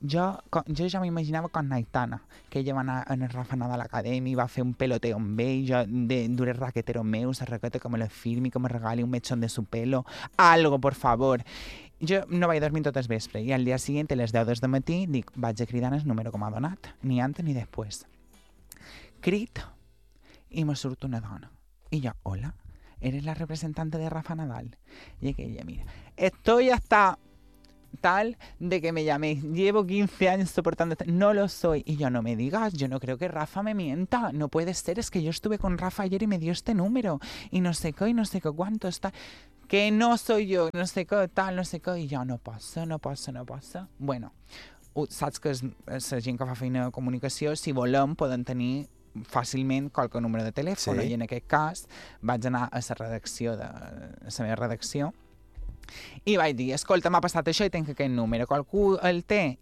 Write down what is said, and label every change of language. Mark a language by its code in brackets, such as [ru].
[ca] Jo ja m'imaginava quan Naitana, que ella va anar en el Rafa Nadal a l'acadèmia, va fer un peloteo amb ell, jo duré el raquetero meu, la raqueta que me la firmi, que me regali [es] un mechón de su pelo, algo, por favor. [ca] Jo no vaig dormir tot el vespre i al dia següent, a les 10 del matí, dic, vaig a cridar en el número que m'ha donat, ni antes ni després. Crit i me surt una dona. [es] Y yo, hola, ¿eres la representante de Rafa Nadal? Y aquella, mira, estoy hasta... tal de que me llaméis. Llevo 15 años soportando... No lo soy. Y yo, no me digas, yo no creo que Rafa me mienta. No puede ser, es que yo estuve con Rafa ayer y me dio este número. Y no sé qué, y no sé qué, cuánto está... Que no soy yo, no sé qué, tal, no sé qué. Y yo, [ca] no passa, no passa, no passa. Bueno, saps que és la gent que fa feina de comunicació, si volem, poden tenir fàcilment qualque número de telèfon. Sí. I en aquest cas vaig anar a la redacció, de, a la meva redacció, i vaig dir, escolta, m'ha passat això i tinc aquest número, qualcú el té?